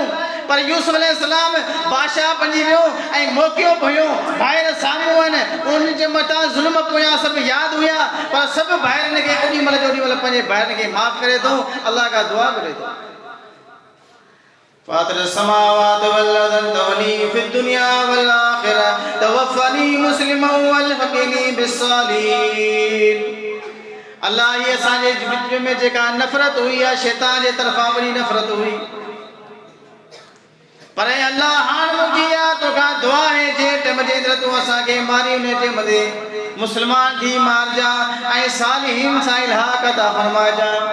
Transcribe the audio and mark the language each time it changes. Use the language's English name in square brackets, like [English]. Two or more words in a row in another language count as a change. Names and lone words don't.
[Sindhi] पर यूसुफ अलैहिस्सलाम बादशाह बणिजी वियो ऐं मौक़ियो पियो, भाइर साम्हूं आहिनि, उन्हनि जे मथां ज़ुल्म पोयां सभु यादि हुया। पर सभु भाइरनि खे ओॾी महिल पंहिंजे भाइरनि खे माफ़ करे थो, अल्लाह खां दुआ करे थो। [Arabic] فاطر السماوات والأرض ولي في الدنيا والآخرة توفني مسلما وألحقني بالصالحين. [Sindhi] अल्लाह ये असांजे विच में जेका नफ़रत हुई आहे शैतान जे तरफ़ां वॾी नफ़रत हुई। पर अल्लाह हाणे मुंहिंजी आहे तोखां दुआ आहे जे टाइम जे अंदरि तूं असांखे मारी उन टाइम ते मुस्लमान थी मारजा ऐं सालिहीन सां इल्हाक़ अता फरमाइजा।